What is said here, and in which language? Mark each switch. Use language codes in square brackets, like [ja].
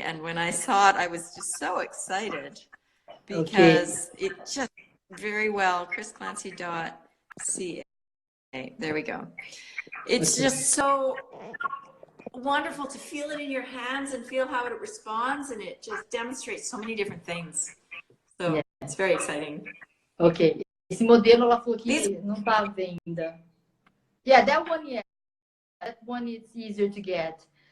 [en] And when I saw it, I was just so excited because it just very well, chrisclancy.ca. There we go. It's just so wonderful to feel it in your hands and feel how it responds, and it just demonstrates so many different things. So it's very exciting. Ok. [pt] Esse modelo ela falou que não está à venda. [en] Yeah, that one, yeah. That one is easier to get.